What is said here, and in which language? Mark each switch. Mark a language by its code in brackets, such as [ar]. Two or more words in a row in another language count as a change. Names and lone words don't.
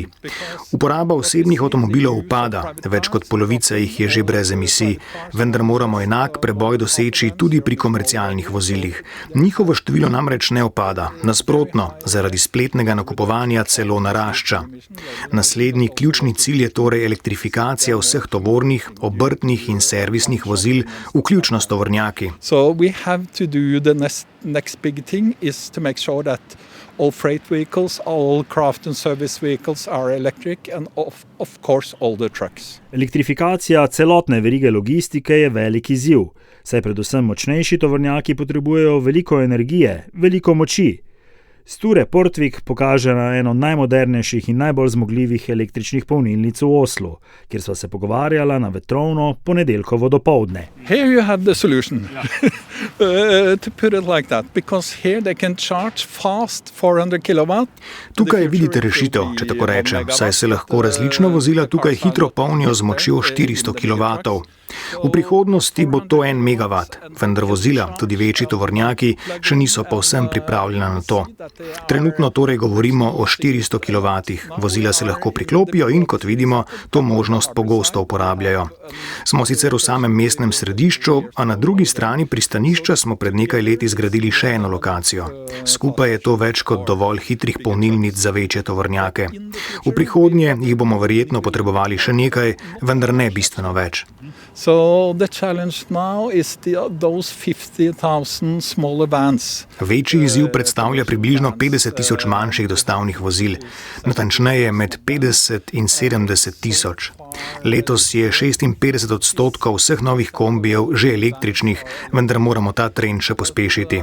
[sl] Uporaba osebnih avtomobilov upada, več kot polovica jih je že brez emisij, vendar moramo enak preboj doseči tudi pri komercialnih vozilih. Njihovo število namreč ne upada, nasprotno, zaradi spletnega nakupovanja celo narašča. Naslednji ključni cilj je torej elektrifikacija vseh tovornih, obrtnih in servisnih vozil, vključno s tovornjaki. [en] So we have to do the next big thing is to make sure that all freight vehicles, all craft and service vehicles are electric and of course all the trucks. [sl] Elektrifikacija celotne verige logistike je velik izziv, saj predvsem močnejši tovornjaki potrebujejo veliko energije, veliko moči. Sture Portvik pokaže na eno najmodernejših in najbolj zmogljivih električnih polnilnic v Oslu, kjer sva se pogovarjala na vetrovno ponedeljkovo dopoldne. [en] Here you have the solution. To put it like that, because here they can charge fast 400 kW. [sl] Tukaj vidite rešitev, če tako rečem, saj se lahko različna vozila tukaj hitro polnijo z močjo 400 kW. V prihodnosti bo to 1 MW, vendar vozila, tudi večji tovornjaki, še niso povsem pripravljena na to. Trenutno torej govorimo o 400 kW. Vozila se lahko priklopijo in, kot vidimo, to možnost pogosto uporabljajo. Smo sicer v samem mestnem središču, a na drugi strani pristanišča smo pred nekaj leti zgradili še eno lokacijo. Skupaj je to več kot dovolj hitrih polnilnic za večje tovornjake. V prihodnje jih bomo verjetno potrebovali še nekaj, vendar ne bistveno več. [en] So the challenge now is those 50,000 smaller vans. [sl] Večji izziv predstavlja približno 50,000 manjših dostavnih vozil, natančneje med 50 in 70,000. Letos je 56% vseh novih kombijev že električnih, vendar moramo ta trend še pospešiti.